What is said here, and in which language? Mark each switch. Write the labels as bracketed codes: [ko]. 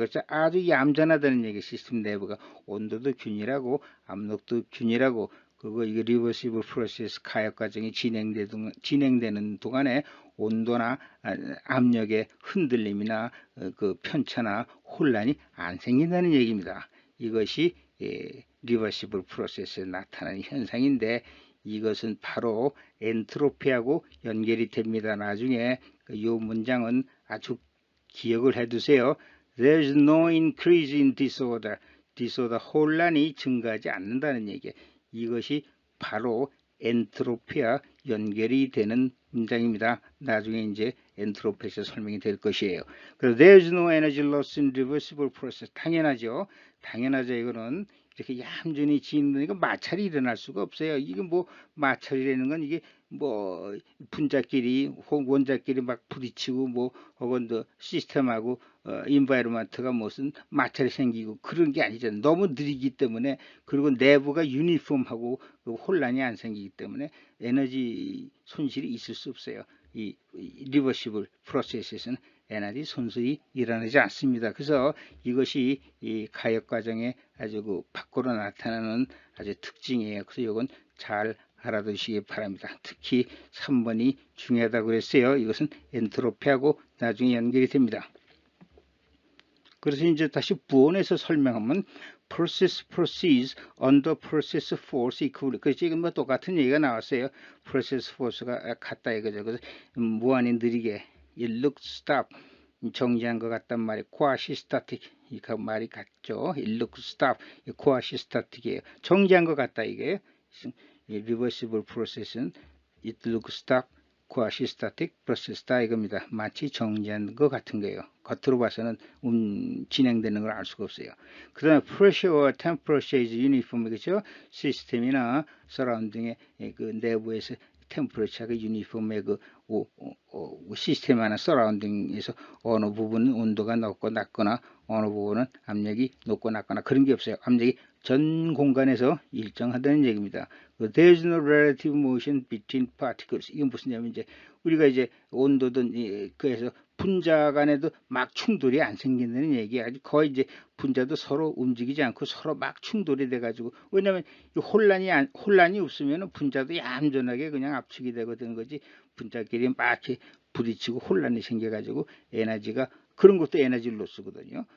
[ko] 그래서 아주 얌전하다는 얘기. 시스템 내부가 온도도 균일하고 압력도 균일하고 그거 이게 리버시블 프로세스 가역 과정이 진행되는 동안에 온도나 압력의 흔들림이나 그 편차나 혼란이 안 생긴다는 얘기입니다. 이것이 리버시블 프로세스에 나타나는 현상인데 이것은 바로 엔트로피하고 연결이 됩니다. 나중에 이 문장은 아주 기억을 해두세요. [en] There's no increase in disorder. [ko] disorder 혼란이 증가하지 않는다는 얘기예요. 이것이 바로 엔트로피와 연결이 되는 문장입니다. 나중에 이제 엔트로피에서 설명이 될 것이에요. 그래서 [en] there's no energy loss in reversible process. [ko] 당연하죠. 당연하죠. 이거는 이렇게 얌전히 지니까 마찰이 일어날 수가 없어요. 이게 뭐 마찰이라는 건 이게 뭐 분자끼리 원자끼리 막 부딪히고 뭐 혹은 더 시스템하고 인바이러먼트가 무슨 마찰이 생기고 그런 게 아니잖아요. 너무 느리기 때문에 그리고 내부가 유니폼하고 혼란이 안 생기기 때문에 에너지 손실이 있을 수 없어요. 이 리버시블 프로세스에서는 에너지 손실이 일어나지 않습니다. 그래서 이것이 이 가역 과정에 아주 그 밖으로 나타나는 아주 특징이에요. 그래서 이건 잘 알아두시기 바랍니다. 특히 3번이 중요하다고 그랬어요. 이것은 엔트로피하고 나중에 연결이 됩니다. 그래서 이제 다시 부원에서 설명하면 [en] process proceeds under process force equal. [ko] 그래서 지금 뭐 똑같은 얘기가 나왔어요. process force가 같다 이거죠. 그래서 무한히 느리게 [en] it looks stop [ko] 정지한 것 같단 말이에요. quasi static 이 말이 같죠. [en] it looks stop quasi static이에요. [ko] 정지한 것 같다 이게. reversible process는 [en] it looks stop quasi static process [ko] 다 이겁니다. 마치 정지한 것 같은 거예요. 겉으로 봐서는 진행되는 걸 알 수가 없어요. 그 다음에 pressure와 [en] temperature is uniform [ko] 그렇죠? 시스템이나 서라운딩의 그 내부에서 템퍼레처가 유니폼의 그 시스템 하나 서라운딩에서 어느 부분은 온도가 높고 낮거나 어느 부분은 압력이 높고 낮거나 그런 게 없어요. 압력이 전 공간에서 일정하다는 얘기입니다. [en] There is no relative motion between particles. [ko] 이건 무슨 얘기냐면 이제 우리가 이제 온도든 그래서 분자 간에도 막 충돌이 안 생긴다는 얘기야. 거의 이제 분자도 서로 움직이지 않고 서로 막 충돌이 돼가지고 왜냐하면 혼란이 없으면 분자도 얌전하게 그냥 압축이 되고 되는 거지 분자끼리 막 이렇게 부딪히고 혼란이 생겨가지고 에너지가 그런 것도 에너지 로스거든요.